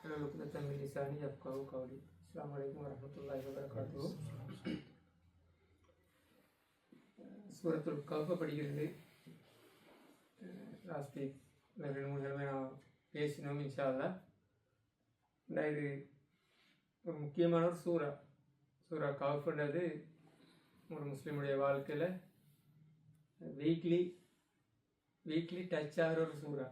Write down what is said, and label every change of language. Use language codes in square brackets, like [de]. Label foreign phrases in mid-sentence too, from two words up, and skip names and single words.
[ar] واحلل عقدة من لساني يفقهوا قولي. السلام عليكم ورحمة الله وبركاته. [ta] சூரத்துல் கஹ்ஃப் படிக்கிறது. [en] last week [ta] 2-3 கிழமை நான் பேசினோம் [ar] إن شاء الله. [ta] இது ஒரு முக்கியமான ஒரு சூரா கஹ்ஃப்ன்றது ஒரு முஸ்லீமுடைய வாழ்க்கையில் [en] weekly touch [ta] ஆகிற ஒரு சூறா.